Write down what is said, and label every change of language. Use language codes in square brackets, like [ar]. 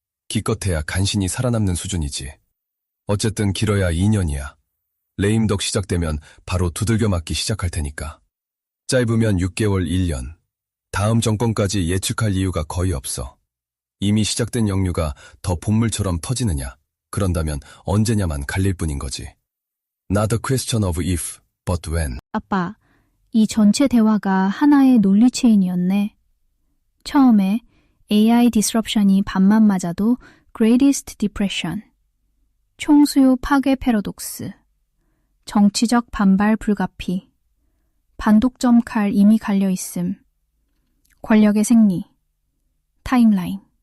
[ko] 기껏해야 간신히 살아남는 수준이지. 어쨌든 길어야 2년이야. 레임덕 시작되면 바로 두들겨 맞기 시작할 테니까. 짧으면 6개월 1년. 다음 정권까지 예측할 이유가 거의 없어. 이미 시작된 역류가 더 본물처럼 터지느냐, 그런다면 언제냐만 갈릴 뿐인 거지. [en] Not a question of if, but when. [ko] 아빠, 이 전체 대화가 하나의 논리 체인이었네. 처음에 AI disruption이 반만 맞아도 Greatest Depression, 총수요 파괴 패러독스, 정치적 반발 불가피, 반독점 칼 이미 갈려있음, 권력의 생리, 타임라인.